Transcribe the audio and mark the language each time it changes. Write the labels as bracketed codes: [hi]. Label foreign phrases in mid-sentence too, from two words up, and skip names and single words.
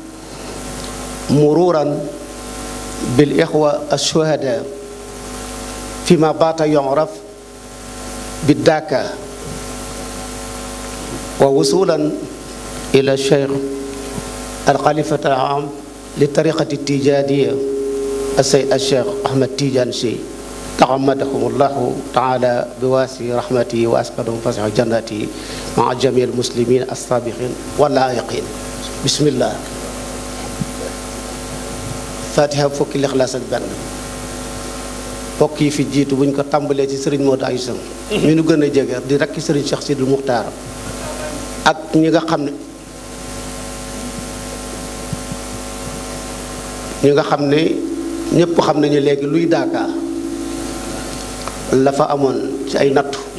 [ar] مرورا بالإخوة الشهداء فيما بات يعرف بالداكا ووصولا إلى الشيخ الخليفة العام للطريقة التيجانية السيد الشيخ أحمد تيجان شي تغمدهم الله تعالى بواسع رحمته وأسكنهم فسح جنته مع جميع المسلمين السابقين واللاحقين بسم الله فاتحة فوق الإخلاص البن [wo] bokk yi fi jiitu buñ ko tàmbalee ci Serigne Modou Aïssa mi nu gën a jege di rakki Serigne Cheikh Sidou Moukhtar ak ñi nga xam ne ñëpp xam nañu léegi luy Daaka la fa amoon ci ay nattu